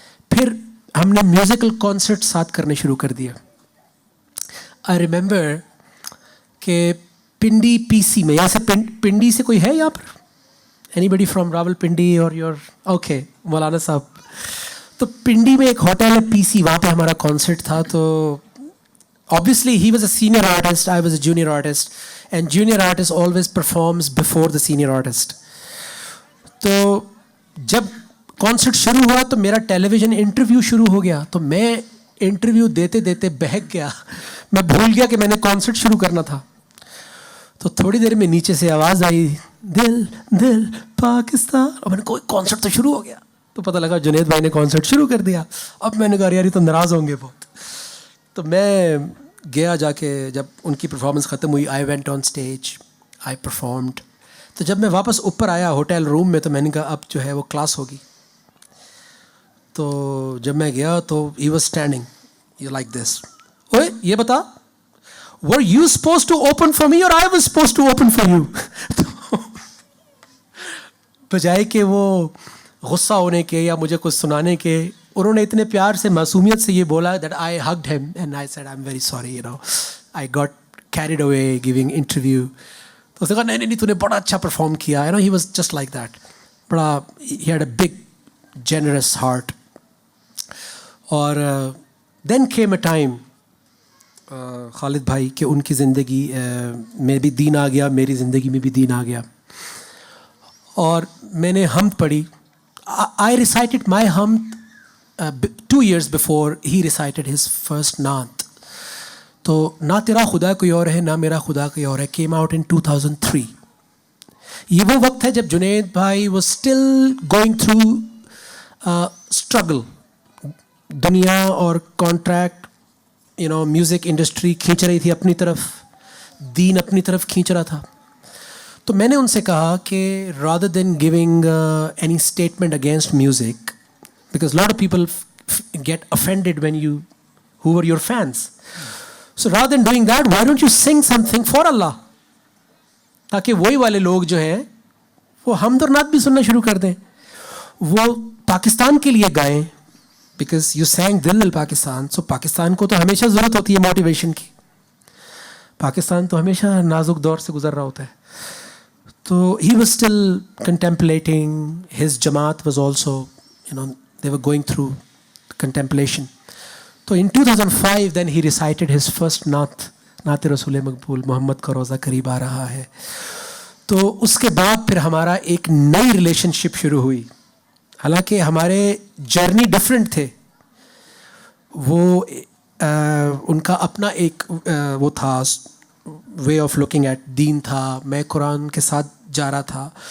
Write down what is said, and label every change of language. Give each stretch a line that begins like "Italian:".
Urdu: پھر ہم نے میوزیکل کانسرٹ ساتھ کرنے شروع کر دیا.
English: I remember
Urdu: کہ پنڈی پی سی میں, یہاں سے پنڈی سے کوئی ہے یہاں پر,
English: anybody from
Urdu: Rawal Pindi اور یور اوکے مولانا صاحب. تو پنڈی میں ایک ہوٹل ہے پی سی, وہاں پہ ہمارا کانسرٹ تھا.
English: تو obviously he was a senior artist, I was a junior artist, and junior artist always performs before the senior artist.
Urdu: تو جب کانسرٹ شروع ہوا تو میرا ٹیلی ویژن انٹرویو شروع ہو گیا. تو میں انٹرویو دیتے دیتے بہک گیا, میں بھول گیا کہ میں نے کانسرٹ شروع کرنا تھا. تو تھوڑی دیر میں نیچے سے آواز آئی, دل دل پاکستان, اور میں نے کوئی کانسرٹ تو شروع ہو گیا. تو پتہ لگا جنید بھائی نے کانسرٹ شروع کر دیا. اب میں نے کہا یار یہ تو ناراض ہوں گے بہت. تو میں گیا جا کے, جب ان کی پرفارمنس ختم ہوئی,
English: I went on stage, I performed.
Urdu: تو جب میں واپس اوپر آیا ہوٹل روم میں, تو میں نے کہا اب جو ہے وہ کلاس ہوگی. تو جب میں گیا تو
English: he was standing you like this,
Urdu: اوے یہ بتا
English: were you supposed to open for me or I was supposed to open for you?
Urdu: بجائے کہ وہ غصہ ہونے کے یا مجھے کچھ سنانے کے, انہوں نے اتنے پیار سے معصومیت سے یہ بولا
English: that I hugged him and I said I'm very sorry, I got carried away giving interview.
Urdu: تو اس نے کہا نہیں نہیں تو نے بڑا اچھا پرفارم کیا.
English: You know, he was just like that.
Urdu: بڑا
English: he had a big generous heart.
Urdu: اور
English: then came a time
Urdu: خالد بھائی کہ ان کی زندگی میں بھی دین آ گیا, میری زندگی میں بھی دین آ گیا, اور میں نے حمد پڑھی.
English: I recited my حمد 2 years before he recited his first naat.
Urdu: تو نہ تیرا خدا کوئی اور ہے نہ میرا خدا کوئی اور ہے
English: came out in 2003.
Urdu: یہ وہ وقت ہے جب جنید بھائی
English: was still going through struggle.
Urdu: دنیا اور کانٹریکٹ میوزک انڈسٹری کھینچ رہی تھی اپنی طرف, دین اپنی طرف کھینچ رہا تھا. تو میں نے ان سے کہا کہ
English: rather than giving any statement against music, because a lot of people get offended when you who are your fans, so rather than doing that, why don't you sing something for Allah,
Urdu: تاکہ وہی والے لوگ جو ہیں وہ حمد اور نعت بھی سننا شروع کر دیں, وہ پاکستان کے لیے گائیں,
English: because you sang دل الپاکستان.
Urdu: سو پاکستان کو تو ہمیشہ ضرورت ہوتی ہے موٹیویشن کی, پاکستان تو ہمیشہ نازک دور سے گزر رہا ہوتا ہے.
English: تو he was still contemplating, his jamaat was also, they were going through contemplation.
Urdu: تو
English: in 2005 then he recited his first
Urdu: نعت رسول مقبول, محمد کا روزہ قریب آ رہا ہے. تو اس کے بعد پھر ہمارا ایک نئی ریلیشن شپ شروع ہوئی. حالانکہ ہمارے جرنی ڈفرینٹ تھے, وہ ان کا اپنا ایک وہ تھا
English: way of looking at
Urdu: دین تھا, میں قرآن کے ساتھ جا رہا تھا.